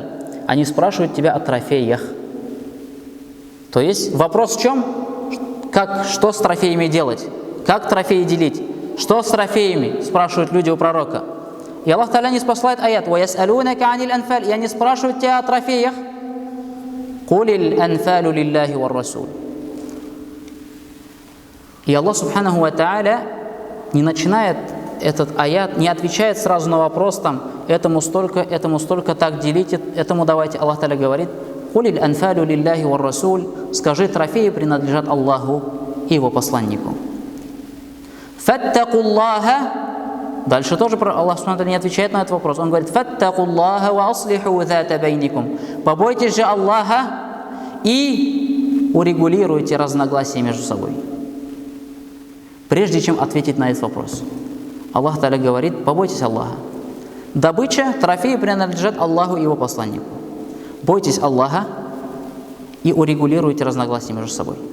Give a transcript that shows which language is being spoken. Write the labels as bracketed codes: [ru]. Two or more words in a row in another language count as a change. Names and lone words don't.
[ru] Они спрашивают тебя о трофеях. То есть вопрос в чем? Что с трофеями делать? Как трофеи делить? Что с трофеями? Спрашивают люди у пророка. И Аллах Тааля не спасает аят. [ar] «ويسألونك عن الأنفال». [ru] И они спрашивают тебя о трофеях. [ar] «قل الأنفال لله والرسول». [ru] И Аллах [ar] سبحانه وتعالى [ru] не начинает этот аят, не отвечает сразу на вопрос, этому столько, так делите, этому давайте. Аллах Тааля говорит, [ar] «قل الأنفال لله والرسول». [ru] Скажи, трофеи принадлежат Аллаху и Его посланнику. «Фаттакуллаха». Дальше тоже Аллах [ar] سبحانه وتعالى [ru] не отвечает на этот вопрос. Он говорит, [ar] «فاتقوا الله وأصلحوا ذات بينكم». [ru] Побойтесь же Аллаха и урегулируйте разногласия между собой. Прежде чем ответить на этот вопрос, Аллах Тааля говорит, побойтесь Аллаха. Добыча, трофеи принадлежат Аллаху и Его посланнику. Бойтесь Аллаха и урегулируйте разногласия между собой.